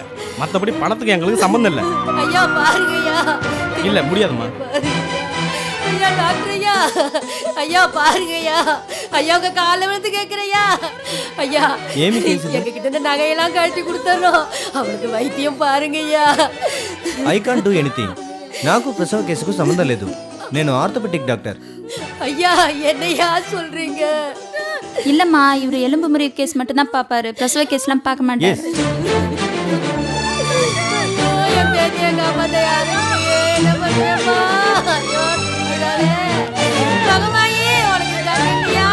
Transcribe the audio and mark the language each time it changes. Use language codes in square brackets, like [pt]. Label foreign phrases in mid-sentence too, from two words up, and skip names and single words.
[ta] மத்தபடி பணத்துக்கு எங்களுக்கு சம்பந்தம் இல்ல. ஐயா பாருங்க ஐயா. இல்ல முடியாதுமா. ஐயா டாக்டர் ஐயா. ஐயா பாருங்க ஐயா. ஐயா உங்க கால விழுந்து கேக்குறையா. ஐயா எங்க கிட்ட இந்த நகையெல்லாம் கழட்டி கொடுத்துறோம். அவளுக்கு வைத்தியம் பாருங்க ஐயா. [en] I can't do anything. [te] నాకు ప్రసవ కేసుకు సంబంధం లేదు. నేను [en] orthopedic doctor. [ta] ஐயா என்னையா சொல்றீங்க? இல்லம்மா, இவர் எலும்பு முறிவு கேஸ் மட்டும் தான் பாப்பாரு. பிரசவ கேஸ்லாம் பார்க்க மாட்டாரு. என் பேத்தி எங்க அம்மா தயாரு என்ன பண்ணுவேம்மா? ஐயோ தங்கமாயி உனக்கு தங்கியா?